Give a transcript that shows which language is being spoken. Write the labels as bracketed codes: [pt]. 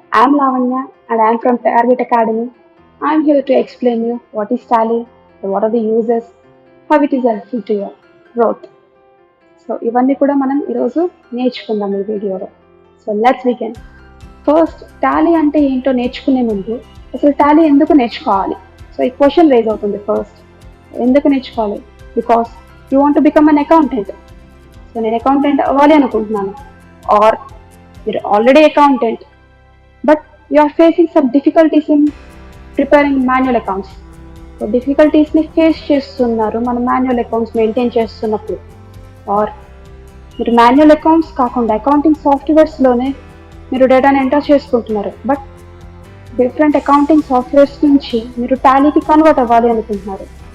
[en] I'm Lavanya and I'm from Target Academy. I'm here to explain you what is Tally, what are the uses, how it is helpful to your growth. [te] So ఇవన్నీ కూడా మనం ఈరోజు నేర్చుకుందాం ఈ వీడియోలో. [en] So let's begin. [te] First Tally అంటే ఏంటో నేర్చుకునే ముందు అసలు టాలీ ఎందుకు నేర్చుకోవాలి? సో ఈ క్వశ్చన్ రేజ్ అవుతుంది ఫస్ట్. ఎందుకు నేర్చుకోవాలి? [en] Because you want to become an accountant. [te] So నేను అకౌంటెంట్ అవ్వాలి అనుకుంటున్నాను. [en] Or you're already accountant, but you are facing some difficulties in preparing manual accounts. [te] So డిఫికల్టీస్ని face చేస్తున్నారు మన మాన్యువల్ అకౌంట్స్ మెయింటైన్ చేస్తున్నప్పుడు. Are మీరు మాన్యువల్ అకౌంట్స్ కాకుండా accounting సాఫ్ట్వేర్స్లోనే మీరు డేటాని ఎంటర్ చేసుకుంటున్నారు, బట్ డిఫరెంట్ అకౌంటింగ్ సాఫ్ట్వేర్స్ నుంచి మీరు టాలీకి కన్వర్ట్ అవ్వాలి అనుకుంటున్నారు.